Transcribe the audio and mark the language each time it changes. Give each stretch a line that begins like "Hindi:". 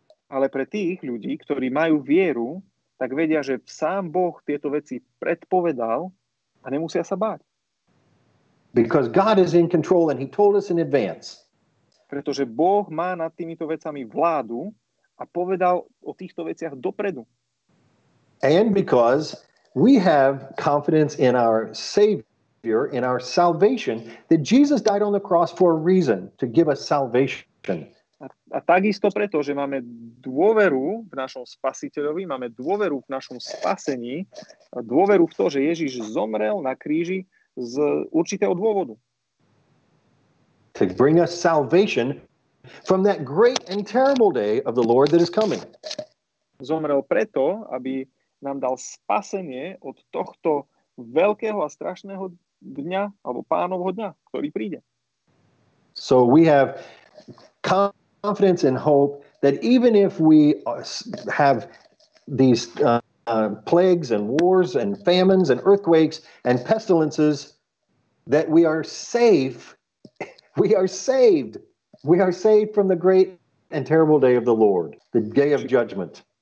Slovak: Ale pre tých ľudí, ktorí majú vieru, tak vedia, že sám Boh tieto veci predpovedal a nemusia sa báť.
English: Because God is in control and he told us in advance.
Slovak: Pretože Boh má nad týmito vecami vládu a povedal o týchto veciach dopredu.
English: And because we have confidence in our Savior, in our salvation, that Jesus died on the cross for a reason, to give us salvation.
Slovak: A takisto preto, že máme dôveru v našom spasiteľovi, máme dôveru v našom spasení, dôveru v to, že Ježiš zomrel na kríži z určitého dôvodu.
English: To bring us salvation from that great and terrible day of the Lord that is coming.
Slovak: Zomrel preto, aby nám dal spasenie od tohto veľkého a strašného dňa, alebo Pánovho dňa, ktorý príde.
English: So we have confidence and hope that even if we have these plagues and wars and famines and earthquakes and pestilences, that we are safe. We are saved. We are saved from the great and terrible day of the Lord, the day of judgment.